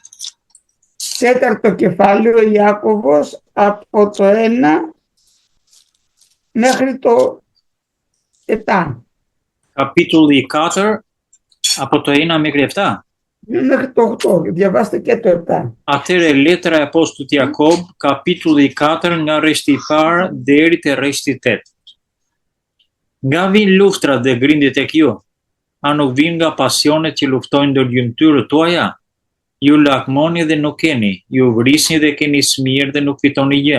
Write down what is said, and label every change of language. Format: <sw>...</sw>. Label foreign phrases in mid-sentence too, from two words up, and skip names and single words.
<el>4ο κεφάλαιο Ιάκωβος από το 1 μέχρι το 7.</el> <sq>Kapitulli 4,</sq> <el>από το 1 μέχρι 7. Μέχρι το 8, διαβάστε και το 7.</el> <sq>Atëre letra e apostullit Jakob, kapitulli 4 nga rreshti i parë deri te rreshti i 8. Nga vijnë luftrat dhe grindjet tek ju? A nuk vijnë nga pasionet që luftojnë ndër gjymtyrët tuaja? Ju lakmoni dhe nuk keni, ju vrisni dhe keni smirë dhe nuk fitoni gjë.</sq>